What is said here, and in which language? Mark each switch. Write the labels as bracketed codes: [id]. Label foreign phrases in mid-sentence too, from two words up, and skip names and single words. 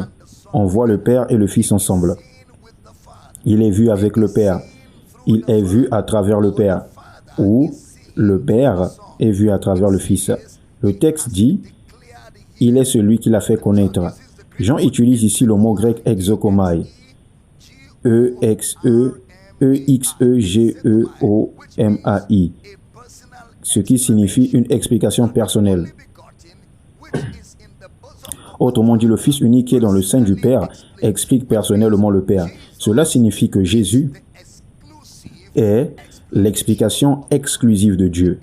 [fr] On voit le Père et le Fils ensemble. Il est vu avec le Père. Il est vu à travers le Père. Ou le Père est vu à travers le Fils. Le texte dit « Il est celui qui l'a fait connaître ». Jean utilise ici le mot grec exokomai. E-X-E-G-E-O-M-A-I. Ce qui signifie une explication personnelle. Autrement dit, le Fils unique qui est dans le sein du Père explique personnellement le Père. Cela signifie que Jésus est l'explication exclusive de Dieu.